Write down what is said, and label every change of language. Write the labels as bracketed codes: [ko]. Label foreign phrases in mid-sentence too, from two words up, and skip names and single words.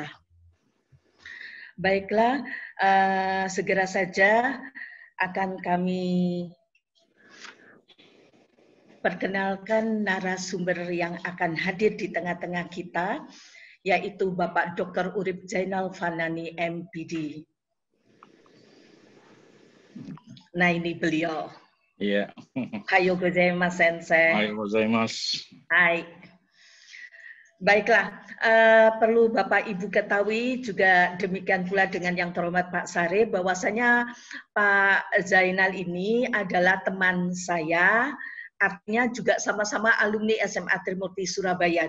[id] Baiklah, segera saja akan kami perkenalkan narasumber yang akan hadir di tengah-tengah kita, yaitu Bapak Dr. Urip Zainal Fanani, MPD. Nah, ini beliau. Iya. [ja] はようございます、先生. はようございます. [id] Hai. Baiklah, perlu Bapak Ibu ketahui juga demikian pula dengan yang terhormat Pak Sarip, bahwasanya Pak Zainal ini adalah teman saya, artinya juga sama-sama alumni SMA Trimurti Surabaya.